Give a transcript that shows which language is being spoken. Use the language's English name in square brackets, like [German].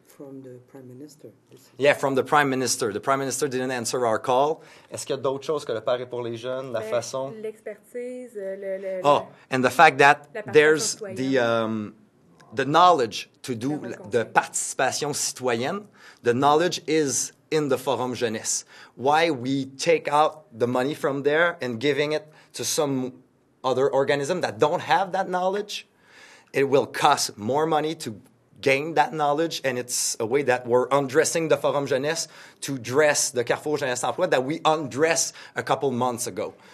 [English] From the Prime Minister. Yeah, from the Prime Minister. The Prime Minister didn't answer our call. [French] Est-ce qu'il y a d'autres choses que le pari pour les jeunes, la façon? L'expertise, [English] and the fact that there's the knowledge to do the participation citoyenne, the knowledge is in the Forum Jeunesse. Why we take out the money from there and giving it to some other organism that don't have that knowledge, it will cost more money to gain that knowledge, and it's a way that we're undressing the Forum Jeunesse to dress the Carrefour Jeunesse Emploi that we undressed a couple months ago.